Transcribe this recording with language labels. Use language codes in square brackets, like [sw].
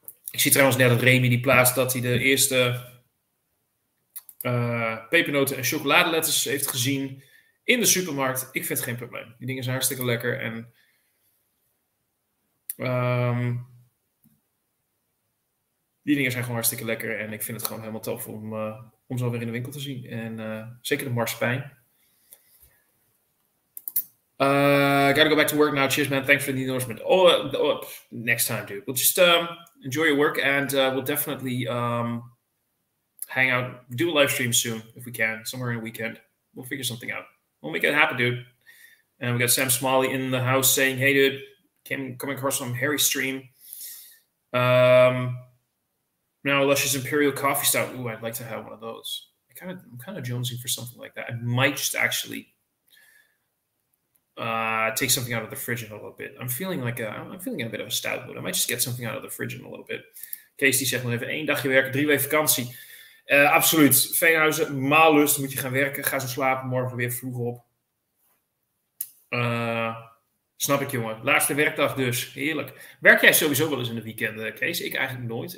[nl] Ik zie trouwens net dat Remy die plaatst dat hij de eerste pepernoten en chocoladeletters heeft gezien in de supermarkt. Ik vind het geen probleem. Die dingen zijn hartstikke lekker. En die dingen zijn gewoon hartstikke lekker. En ik vind het gewoon helemaal tof om om ze alweer in de winkel te zien. En zeker de marsepein. [en] Gotta go back to work now. Cheers, man. Thanks for the endorsement. Next time, dude. We'll just enjoy your work, and we'll definitely hang out. Do a live stream soon if we can, somewhere in a weekend. We'll figure something out. We'll make it happen, dude. And we got Sam Smalley in the house saying, "Hey, dude, coming across from Harry's stream. Now, Luscious Imperial Coffee Stout. Ooh, I'd like to have one of those. I'm kind of jonesing for something like that. I might just actually take something out of the fridge in a little bit. I'm feeling in a bit of a stout mood. I might just get something out of the fridge in a little bit. [nl] Kees die zegt nog even 1 dagje werken, 3 weken vakantie. Absoluut. Veenhuizen, maalust, moet je gaan werken. Ga zo slapen, morgen weer vroeg op. Snap ik, jongen. Laatste werkdag dus. Heerlijk. Werk jij sowieso wel eens in de weekenden, Kees? Ik eigenlijk nooit.